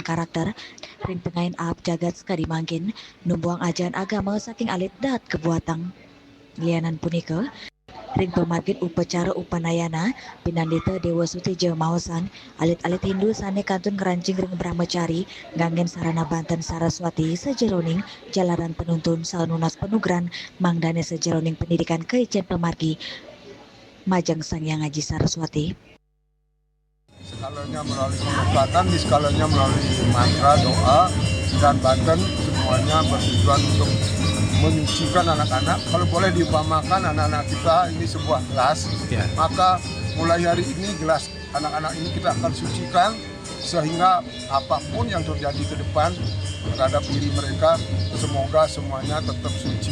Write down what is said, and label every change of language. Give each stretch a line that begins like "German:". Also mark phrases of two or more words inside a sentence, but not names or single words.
Balinese: karakter ring pengain ap jagat sekadi mangkin numbuang ajaran agama saking alit dat kebuatang lianan punika ring pemargin upacara Upanayana pinandita Dewa Sutija Maosan alit-alit Hindu sane kantun ngerancing ring brahmacari nganggen sarana Banten Saraswati sejeroning jalaran penuntun sanunas penugran mangdane sejeroning pendidikan keijen pemargi majang Sang Hyang Haji Saraswati.
Indonesian: Skalanya melalui pengobatan, di skalanya melalui mantra, doa, dan Banten semuanya bertujuan untuk menyucikan anak-anak. Kalau boleh diumpamakan anak-anak kita ini sebuah gelas, maka mulai hari ini gelas anak-anak ini kita akan sucikan sehingga apapun yang terjadi ke depan terhadap diri mereka, semoga semuanya tetap suci.